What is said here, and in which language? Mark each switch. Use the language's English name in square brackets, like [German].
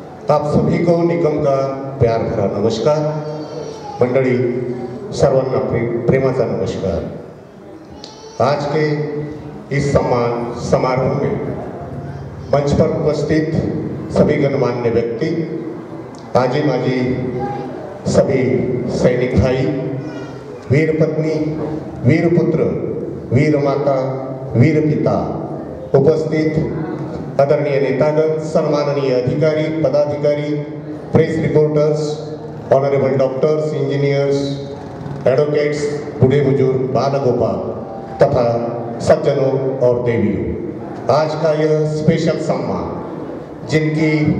[Hindi] आप सभी को निकम का प्यार भरा नमस्कार. [Marathi] मंडळी सर्वांना प्रेमाचा नमस्कार. [Hindi] आज के इस सम्मान समारोह में मंच पर उपस्थित सभी गणमान्य व्यक्ति, आजी माजी सभी सैनिक भाई, वीर पत्नी, वीर पुत्र, वीर माता, वीर पिता, उपस्थित आदरणीय नेतागण, सम्माननीय अधिकारी, पदाधिकारी, press reporters, honourable doctors, engineers, advocates, बूढ़े बुजुर्ग, बाल गोपाल तथा सज्जनों और देवियों, आज का यह स्पेशल सम्मान जिनकी